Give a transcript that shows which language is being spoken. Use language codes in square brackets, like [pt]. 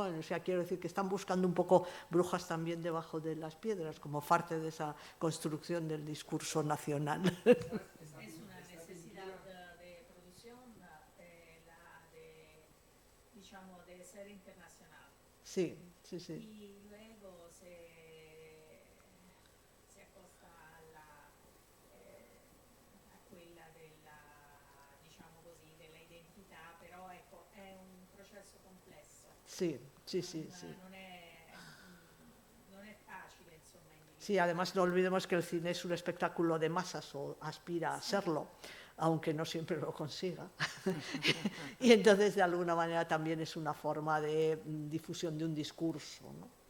[es] O sea, quiero decir que están buscando un poco brujas también debajo de las piedras, como parte de esa construcción del discurso nacional. Es una necesidad de producción, digamos, de ser internacional. Sí, sí, sí. Y luego [it] se accosta a quella diciamo così, dell'identità, però ecco, è un processo complesso. [es] Sí, sí, sí, sí. [it] Non è facile, insomma. [es] Sí, además no olvidemos que el cine es un espectáculo de masas o aspira a serlo, aunque no siempre lo consiga. Y entonces, de alguna manera, también es una forma de difusión de un discurso, ¿no?